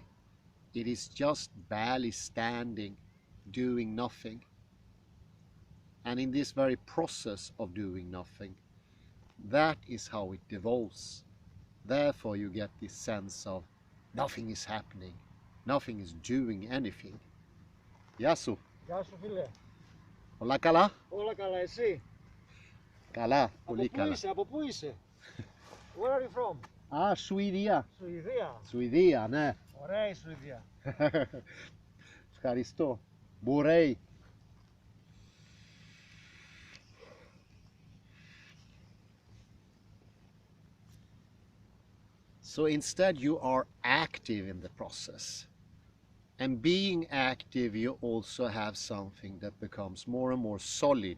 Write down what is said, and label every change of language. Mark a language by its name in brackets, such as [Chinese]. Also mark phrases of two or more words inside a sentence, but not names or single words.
[English] It is just barely standing, doing nothing. And in this very process of doing nothing, that is how it devolves. Therefore you get this sense of nothing is happening. Nothing is doing anything. [Greek] Yasu. Γεια σου φίλε. Όλα καλά. Όλα καλά εσύ? Kala. Από Πολύ πού καλά. είσαι, από πού είσαι? [English] Where are you from? [Greek] Ah, Σουηδία. Σουηδία. Σουηδία, ναι. Ωραία η Σουηδία. Ευχαριστώ. Μπορέι. [English] So instead you are active in the process. And being active, you also have something that becomes more and more solid.